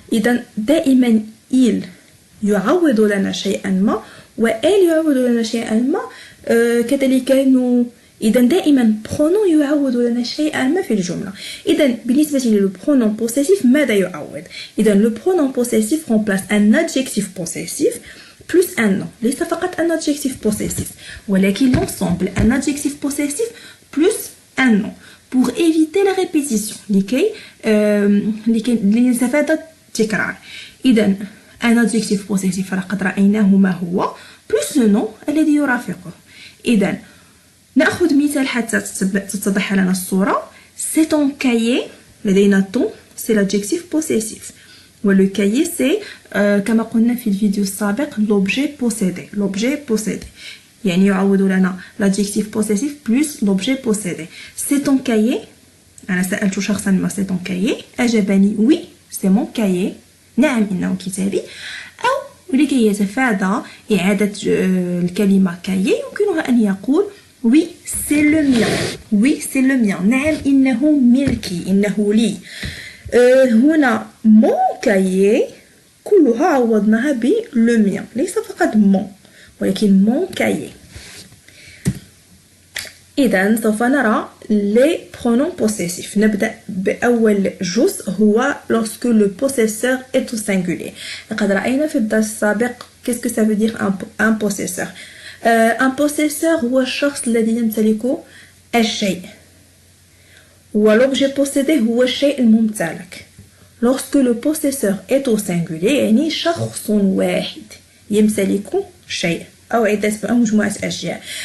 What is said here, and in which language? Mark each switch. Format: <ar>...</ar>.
<ar>إذا دائما il يعوض لنا شيئا ما و elle يعوض لنا شيئا ما كذلك إذا دائما pronom يعوض لنا شيئا ما في الجملة. إذا بالنسبة للpronom possessif ماذا يعوض؟ إذا</ar> <fr>le pronom possessif remplace un adjectif possessif plus un nom.</fr> <ar>ليس فقط</ar> <fr>un adjectif possessif ولكن l'ensemble un adjectif possessif plus un nom pour éviter la répétition</fr> <ar>لكي لنستفاد التكرار. إذا un adjectif possessif لقد رأيناه ما هو plus le nom الذي يرافقه. إذا نأخذ مثال حتى تتضح لنا الصورة.</ar> <fr>c'est ton cahier. لدينا ton c'est l'adjectif possessif و le cahier c'est</fr> <ar>كما قلنا في الفيديو السابق</ar> <fr>l'objet possédé. l'objet possédé يعني يعوض لنا l'adjectif possessif plus l'objet possédé. c'est ton cahier.</fr> <ar>أنا سألت شخصا ما</ar> <fr>c'est ton cahier</fr> <ar>أجابني</ar> <fr>oui c'est mon cahier.</fr> <ar>نعم إنه كتابي. أو لكي يتفادى إعادة الكلمة cahier يمكنها أن يقول</ar> <fr>oui c'est le mien. oui c'est le mien.</fr> <ar>نعم إنه ملكي إنه لي. هنا mon cahier كلها عوضناها ب le mien ليس فقط mon ولكن mon cahier. إذا سوف نرى les pronoms possessifs.</ar> <fr>نبدأ بأول جزء هو lorsque le possesseur est au singulier.</fr> <ar>لقد رأينا في الدرس السابق</ar> <fr>qu'est-ce que ça veut dire un possesseur.</fr> <ar>un possesseur هو الشخص الذي يمتلك الشيء و l'objet possédé هو الشيء الممتلك.</ar> <fr>lorsque le possesseur est au singulier</fr> <ar>يعني شخص واحد يمتلك شيء أو عدة أو مجموعة أشياء.</ar>